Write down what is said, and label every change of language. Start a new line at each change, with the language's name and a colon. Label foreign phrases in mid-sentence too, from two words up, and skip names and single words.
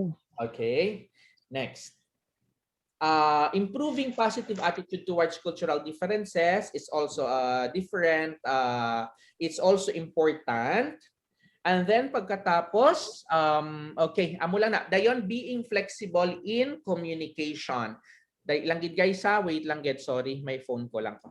English: Okay. Next. Improving positive attitude towards cultural differences is also different. It's also important. And then pagkatapos, okay,
Hiligaynon: amo lang na. Dayon,
English: being flexible in communication.
Hiligaynon: Dahil lang gid guys ha, wait lang gid, sorry, may phone ko lang.